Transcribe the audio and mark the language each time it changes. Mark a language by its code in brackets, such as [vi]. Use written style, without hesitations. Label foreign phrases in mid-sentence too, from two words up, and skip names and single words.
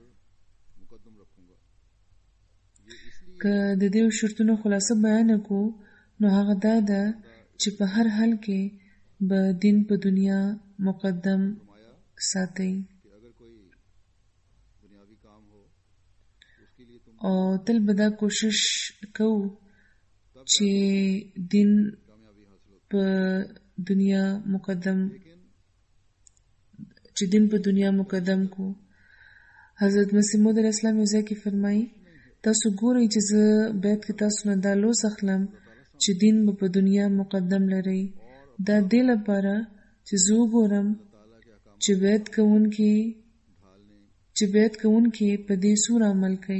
[ps] که د دې شرطونو خلاصه بیان کړو نو هغه دا ده چې په هر حال کې به دین په دنیا مقدم ساتئ او تل به دا کوشش کوو چې دین په دنیا مقدم کو. حضرت مسیح موعود [ar] علیه السلام [ps] یو ځای کې فرمایي تاسو ګورئ چې زه بیت کې تاسو نه دا لوز اخلم چې دین به په دنیا مقدم لرئ. دا دې لپاره چې زه وګورم چې بیت کوونکي په دې څومره عمل کوي.